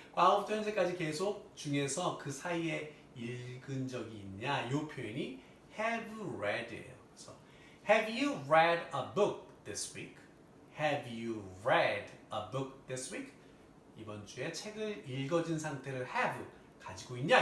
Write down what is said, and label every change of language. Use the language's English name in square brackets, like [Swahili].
[Korean] 과거부터 현재까지 계속 중에서 그 사이에 읽은 적이 있냐? 이 표현이 have read예요. 그래서 [English] have you read a book this week? Have you read a book this week? [Korean] 이번 주에 책을 읽어진 상태를 have 가지고 있냐?